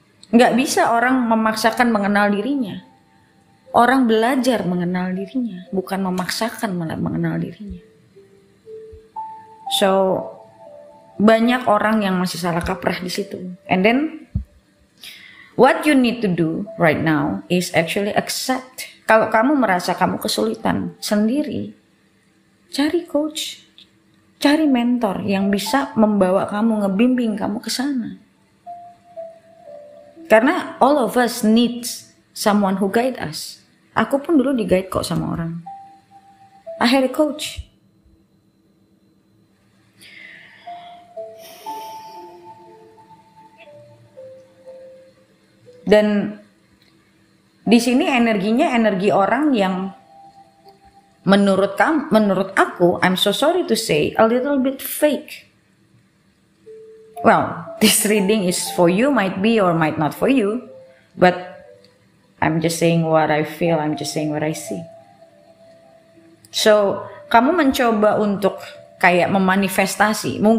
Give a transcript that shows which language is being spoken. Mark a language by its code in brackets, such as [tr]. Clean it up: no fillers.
[id] Nggak bisa orang memaksakan mengenal dirinya. Orang belajar mengenal dirinya, bukan memaksakan mengenal dirinya. So, banyak orang yang masih salah kaprah di situ. [en] And then, what you need to do right now is actually accept. [id] Kalau kamu merasa kamu kesulitan sendiri, cari coach, cari mentor yang bisa membawa kamu, ngebimbing kamu ke sana. [en] Karena all of us needs someone who guide us. [id] Aku pun dulu di-guide kok sama orang. [en] I had a coach. [id] Dan di sini energinya energi orang yang menurut aku, [en] I'm so sorry to say, a little bit fake. Well, this reading is for you, might be or might not for you, but I'm just saying what I feel, I'm just saying what I see. So, [id] kamu mencoba untuk kayak memanifestasi.